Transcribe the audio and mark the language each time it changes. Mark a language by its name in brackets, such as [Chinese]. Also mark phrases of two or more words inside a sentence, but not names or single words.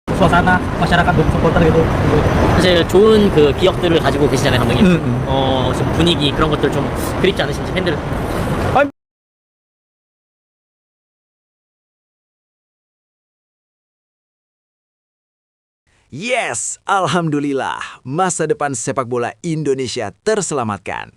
[Indonesian] suasana masyarakat dan supporter gitu. [Korean] 사실 좋은 그 기억들을 가지고 계시잖아요, 감독님. 음. 좀 분위기 그런 것들 좀 그립지 않으신지 팬들. [Indonesian] Yes, alhamdulillah, masa depan sepak bola Indonesia terselamatkan.